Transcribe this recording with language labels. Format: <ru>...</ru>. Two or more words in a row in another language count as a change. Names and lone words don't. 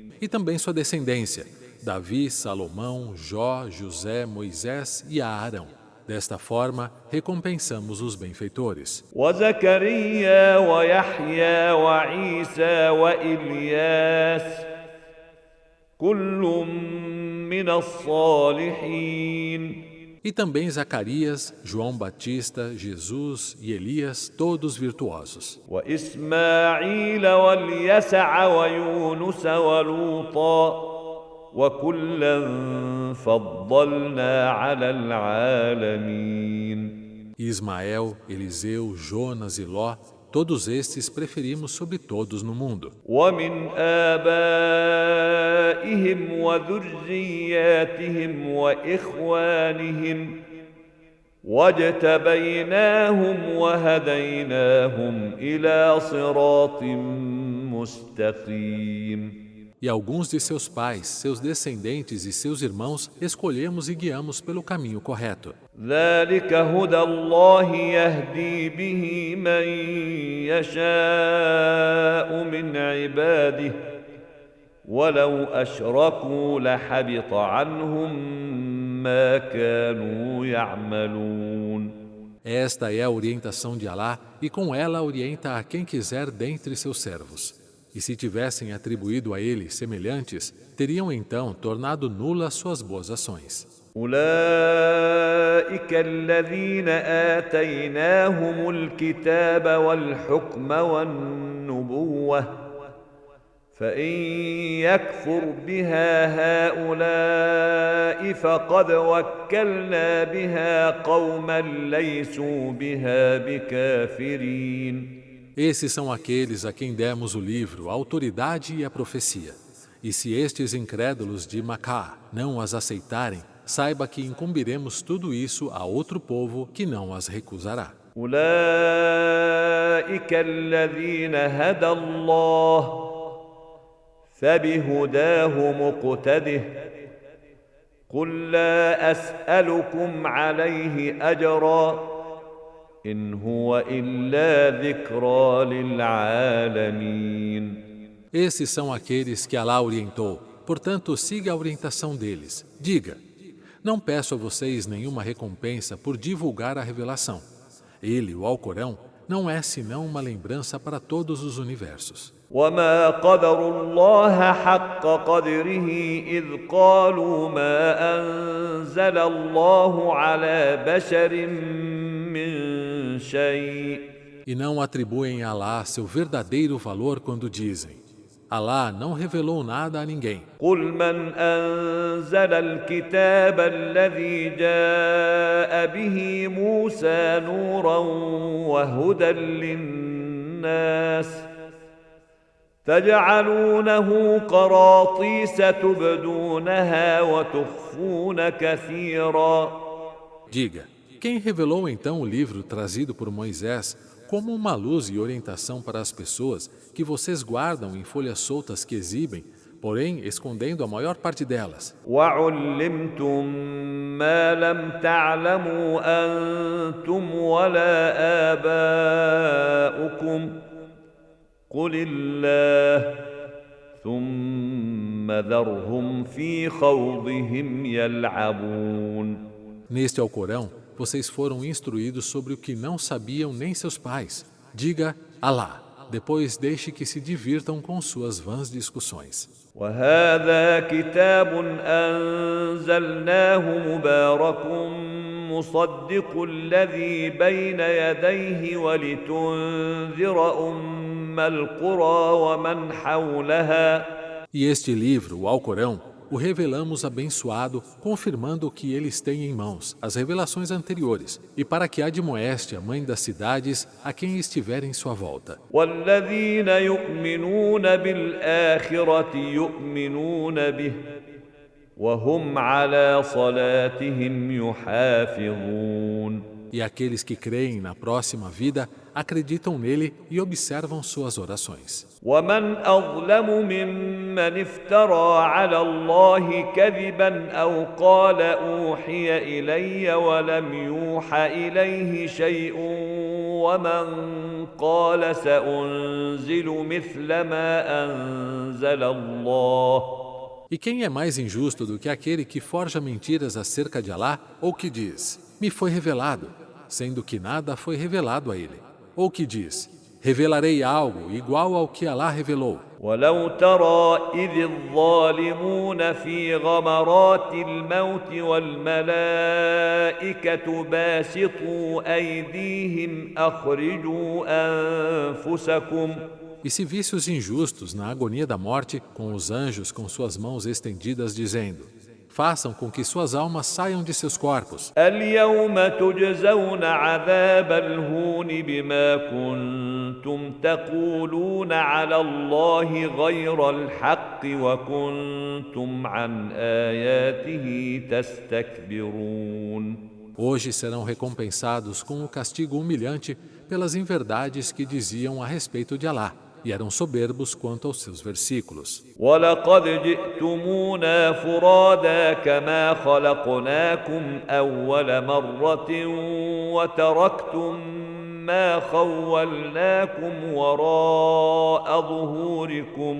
<pt>E também sua descendência, Davi, Salomão, Jó, José, Moisés e Aarão. Desta forma, recompensamos os benfeitores.</pt> <ar>وزكريا ويحيى وعيسى وإلياس كل من الصالحين.</ar> <pt>E também Zacarias, João Batista, Jesus e Elias, todos virtuosos.</pt> <ar>وإسماعيل واليسع ويونس ولوطا وكلا فضلنا على العالمين.</ar> <pt>Ismael, Eliseu, Jonas e Ló, todos estes preferimos sobre todos no mundo.</pt> <ar>ومن آبائهم وذرياتهم وإخوانهم واجتبيناهم وهديناهم إلى صراط مستقيم.</ar> <pt>E alguns de seus pais, seus descendentes e seus irmãos escolhemos e guiamos pelo caminho correto.</pt> <ar>ذلك هدى الله يهدي به من يشاء من عباده ولو أشركوا لحبط عنهم ما كانوا يعملون.</ar> <pt>Esta é a orientação de Alá e com ela orienta a quem quiser dentre seus servos. E se tivessem atribuído a ele semelhantes, teriam então tornado nulas suas boas ações.</pt> <ar>أولئك الذين آتيناهم الكتاب والحكم والنبوة فإن يكفر بها هؤلاء فقد وكلنا بها قوما ليسوا بها بكافرين.</ar> <pt>Esses são aqueles a quem demos o livro, a autoridade e a profecia. E se estes incrédulos de Macá não as aceitarem, saiba que incumbiremos tudo isso a outro povo que não as recusará.</pt> <ar>أولئك الذين هدى الله فبهداه مقتده قل لا أسألكم عليه أجرا إن هو إلا ذكرى للعالمين.</ar> <pt>Esses são aqueles que Alá orientou, portanto siga a orientação deles. Diga, não peço a vocês nenhuma recompensa por divulgar a revelação. Ele, o Alcorão, não é senão uma lembrança para todos os universos.</pt> <ar>وما قدروا الله حق قدره إذ قالوا ما أنزل الله على بشر من شيء.</ar> <pt>E não atribuem a Alá seu verdadeiro valor quando dizem: Alá não revelou nada a ninguém.</pt> <ar>قل من أنزل الكتاب الذي جاء به موسى نورا وهدى للناس تجعلونه قراطيس تبدونها وتخفون كثيرا.</ar> <pt>Diga, quem revelou então o livro trazido por Moisés como uma luz e orientação para as pessoas que vocês guardam em folhas soltas que exibem, porém escondendo a maior parte delas?</pt> <ar>وعلمتم ما لم تعلموا أنتم ولا آباؤكم قل الله ثم ذرهم في خوضهم يلعبون.</ar> <pt>Neste Alcorão, vocês foram instruídos sobre o que não sabiam nem seus pais. Diga, Alá, depois deixe que se divirtam com suas vãs discussões.</pt> <ar>وهذا كتاب أنزلناه مبارك مصدق الذي بين يديه ولتنذر أم القرى ومن حولها.</ar> <pt>E este livro, o Alcorão, o revelamos abençoado, confirmando o que eles têm em mãos, as revelações anteriores, e para que admoeste a mãe das cidades a quem estiver em sua volta.</pt> <ar>والذين يؤمنون بالآخرة يؤمنون به وهم على صلاتهم يحافظون.</ar> <pt>E aqueles que creem na próxima vida acreditam nele e observam suas orações.</pt> <ar>ومن أظلم ممن افترى على الله كذبا أو قال أوحي إلي ولم يوحى إليه شيء ومن قال سأنزل مثل ما أنزل الله.</ar> <pt>E quem é mais injusto do que aquele que forja mentiras acerca de Alá ou que diz: me foi revelado, sendo que nada foi revelado a ele. Ou que diz, revelarei algo igual ao que Alá revelou.</pt> <ar>ولو ترى إذ الظالمون في غمرات الموت والملائكة باسطوا أيديهم أخرجوا أنفسكم</ar> <pt>E se visse os injustos na agonia da morte, com os anjos com suas mãos estendidas, dizendo, façam com que suas almas saiam de seus corpos.</pt> <ar>اليوم تجزون عذاب الهون بما كنتم تقولون على الله غير الحق وكنتم عن آياته تستكبرون.</ar> <pt>Hoje serão recompensados com o castigo humilhante pelas inverdades que diziam a respeito de Alá, e eram soberbos quanto aos seus versículos.</pt> <ar>ولقد جئتمونا فرادا كما خلقناكم أول مرة وتركتم ما خولناكم وراء ظهوركم.</ar>